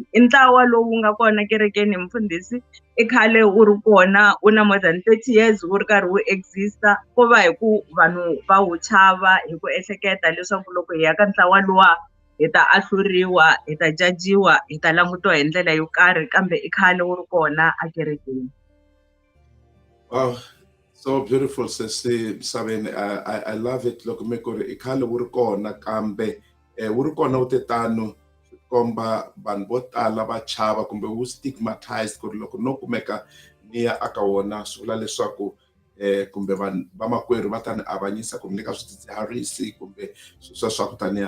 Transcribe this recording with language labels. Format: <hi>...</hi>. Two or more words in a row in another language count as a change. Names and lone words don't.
<ts>I ntlawa lowu nga kona kerekeni, mfundhisi, i khale wu ri kona, wu na</ts> <en>more than 30 years</en> <ts>wu ri karhi wu exista. Ko va hi ku vanhu va wu chava hi ku ehleketa leswaku loko hi ya ka ntlawa luwa hi ta ahluriwa, hi ta jajiwa, hi ta langutiwa hi ndlela yo karhi, kambe i khale wu ri kona a kerekeni.</ts> <en>Wow, so beautiful, Sister Misaveni. I love it.</en> <ts>Loko mi ku ri i khale wu ri kona, kambe wu ri kona wu te tano komba vanhu vo tala va chava kumbe wu stigmatized ku ri loko no kumeka ni ya aka wona swi vula leswaku kumbe vanhu vamakwerhu va ta ni avanyisa ku ni nyika swidzidziharisi kumbe sweswo swa ku taniya.</ts>